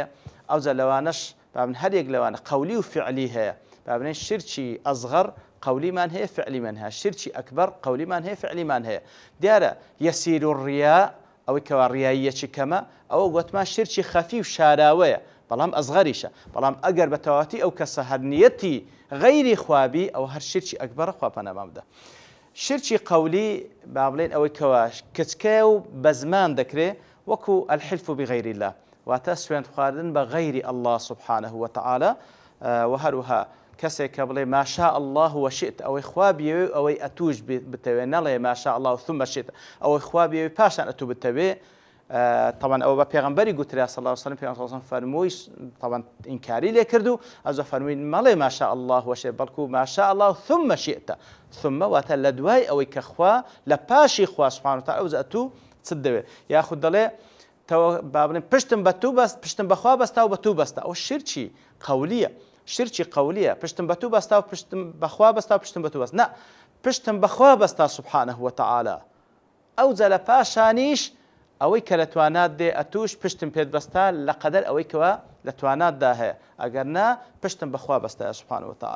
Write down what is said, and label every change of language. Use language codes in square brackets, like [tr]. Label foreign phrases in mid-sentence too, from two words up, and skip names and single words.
[ckb] ئەوجا لەوانەش بابن هەرێک لەوانە قەولی و فعلی هەیە بابنێن شرکی ئەزغەر قەولیمان هەیە فعلیمان هەیە شرکی ئەکبەر قەولیمان هەیە فعلیمان هەیە دیارە [ar] یەسیر الڕیا [ckb] ئەوەی کەوا ڕیاییەکی کەمە ئەوە گوتمان شرکی خەفی و شاراوەیە بەڵام ئەزغەریشە بەڵام ئەگەر بە تەواوەتی ئەو کەسە هەر نیەتی غەیری خوابی ئەو هەر شرکی ئەکبەرە خوا پەنامان بدە. شرکی قەولی با بڵێن ئەوەی کەوا کچکە و بە زمان دەکرێت وەکو [ar] الحلف بغەیر الله [ckb] واتە سوێند خواردن بە غەیری الله [ar] سبحانه وتعالى [ckb] و هەروەها کەسێک کە بڵێ [ar] ما شاء الله وشئت [ckb] ئەوەی خوا بیەوێ ئەوەی ئەتوش بتەوێ نەڵێ [ar] ما شاء الله ثم شئت [ckb] ئەوەی خوا بیەوێ پاشان ئەتوو بتەوێ طبعا ئەوە بە پێغەمبەری گوترا [ar] صلی الله علیه وسلم [ckb] پێغەمبەر [ar] صلی الله علیه وسلم [ckb] فەرمووی طبعا ئینکاری لێ کرد و ئەوە فەرمووی مەڵێ [ar] ما شاء الله وشئت [ckb] بەڵکو [ar] ما شاء الله ثم شئت [ckb] ثم واتە لە دوای ئەوەی کە خوا لە پاشی خوا [ar] سبحانه وتعالى [ckb] ئەوە ئەتوو چت دەوێت یاخود دەڵێ با بڵێن پشتم بە تو بەست پشتم بەخوا بەستا و بە تو بەستە ئەوە شرکی قەولیە شرکی قەولیە پشتم بە تو بەستا و پشتم بەخوا بەستا و پشتم بە تو بەست نا پشتم بەخوا بەستا [ar] سبحانه وتعالى [ckb] ئەو جا لە پاشانیش ئەوەی کە لە توانات دێ ئەتوش پشتم پێت بەستا لە قەدەر ئەوەی کەوە لە تواناتدا هەیە ئەگەر نا پشتم بەخوا بەستایە [ar] سوبحانه وتعالى.